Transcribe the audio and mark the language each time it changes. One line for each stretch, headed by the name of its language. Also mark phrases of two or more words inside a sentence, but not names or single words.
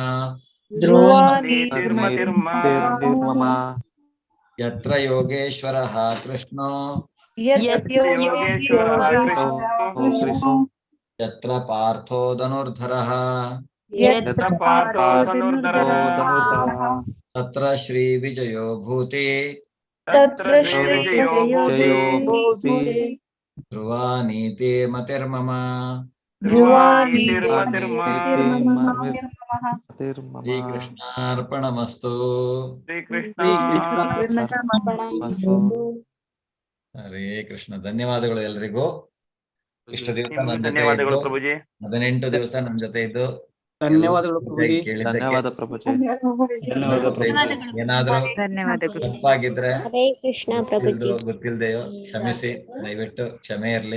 Sanskrit: ಯತ್ರ ಯೋಗೇಶ್ವರ ಕೃಷ್ಣ ಯತ್ರ ಪಾರ್ಥೋ ಧನುರ್ಧರಃ ತತ್ರ ಶ್ರೀ ವಿಜಯೋ ಭೂತಿ ಧ್ರುವ ನೀತಿರ್ಮತಿರ್ಮಮ. ಧ್ರುವಾನಿ ಶ್ರೀ ಕೃಷ್ಣಾರ್ಪಣಮಸ್ತು.
Kannada: ಹರೇ ಕೃಷ್ಣ. ಧನ್ಯವಾದಗಳು ಎಲ್ರಿಗೂ. ಇಷ್ಟು ದಿವಸ ನನ್ನ ಜೊತೆ ಧನ್ಯವಾದಗಳು ಇದ್ದು, ಪ್ರಭುಜಿ. 18 ದಿವಸ ನಮ್ಮ ಜೊತೆ ಇದ್ದು ಧನ್ಯವಾದಗಳು ಪ್ರಭುಜಿ. ಧನ್ಯವಾದ ಪ್ರಭುಜಿ. ಏನಾದ್ರೂ ಧನ್ಯವಾದಗಳು. ತಪ್ಪಾಗಿದ್ರೆ ಹರೇ ಕೃಷ್ಣ ಪ್ರಭುಜಿ. ಗೊತ್ತಿಲ್ದೆಯೋ ಕ್ಷಮಿಸಿ, ದಯವಿಟ್ಟು ಕ್ಷಮೆ ಇರ್ಲಿ.